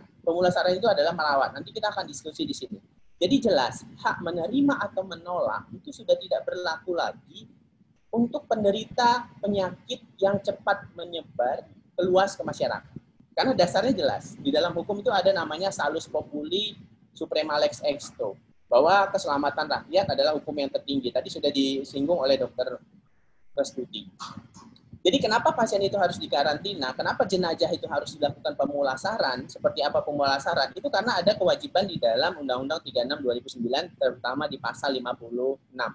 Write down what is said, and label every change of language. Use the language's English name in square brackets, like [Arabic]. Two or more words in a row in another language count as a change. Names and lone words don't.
[Indonesian] Pemulasaran itu adalah merawat. Nanti kita akan diskusi di sini. Jadi jelas, hak menerima atau menolak itu sudah tidak berlaku lagi untuk penderita penyakit yang cepat menyebar keluas ke masyarakat. Karena dasarnya jelas, di dalam hukum itu ada namanya [Latin] salus populi suprema lex exto, [Indonesian] bahwa keselamatan rakyat adalah hukum yang tertinggi. Tadi sudah disinggung oleh Dr. Restuti. Jadi kenapa pasien itu harus dikarantina? Kenapa jenazah itu harus dilakukan pemulasaran? Seperti apa pemulasaran? Itu karena ada kewajiban di dalam Undang-Undang 36 2009, terutama di pasal 56.